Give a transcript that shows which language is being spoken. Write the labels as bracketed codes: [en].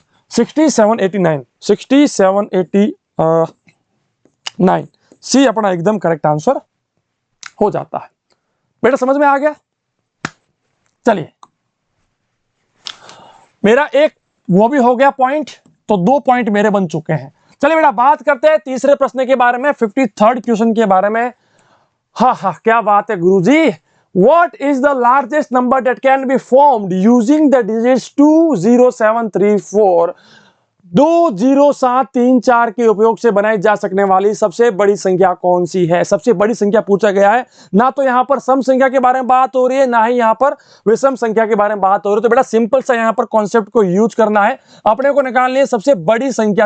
[hi] 67 89 67 89 सी अपना एकदम correct answer हो जाता है। बेटा समझ में आ गया? चलिए, मेरा एक वो भी हो गया पॉइंट, तो 2 पॉइंट मेरे बन चुके हैं। चलिए बेटा बात करते हैं तीसरे प्रश्न के बारे में, 53rd क्वेश्चन के बारे में। हाँ, क्या बात है गुरुजी। [en] What is the largest number that can be formed using the digits 20734? [hi] 20734 के उपयोग से बनाई जा सकने वाली सबसे बड़ी संख्या कौन सी है? सबसे बड़ी संख्या पूछा गया है। ना तो यहां पर सम संख्या के बारे में बात हो रही है, ना ही यहां पर विषम संख्या के बारे में बात हो रही है। तो बेटा सिंपल सा यहां पर कॉन्सेप्ट को यूज करना है। अपने को निकालनी है सबसे बड़ी संख्या।